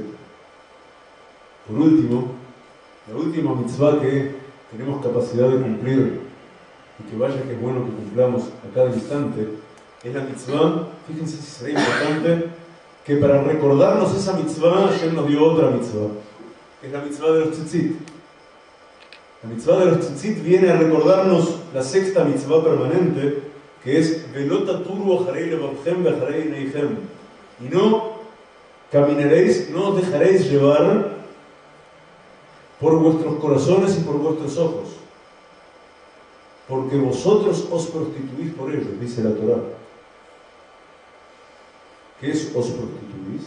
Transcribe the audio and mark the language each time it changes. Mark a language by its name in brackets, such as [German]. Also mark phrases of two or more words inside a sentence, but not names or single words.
[Spanish] Por último, la última mitzvah que tenemos capacidad de cumplir, y que vaya que es bueno que cumplamos a cada instante, es la mitzvah. Fíjense si será importante que para recordarnos esa mitzvah, Hashem nos dio otra mitzvah, que es la mitzvah de los tzitzit. La mitzvah de los tzitzit viene a recordarnos la sexta mitzvah permanente, que es [Hebrew] ולא תתורו אחרי לבבכם ואחרי עיניכם, [Spanish] y no caminaréis, no os dejaréis llevar por vuestros corazones y por vuestros ojos, porque vosotros os prostituís por ellos, dice la Torá. ¿Qué es os prostituís?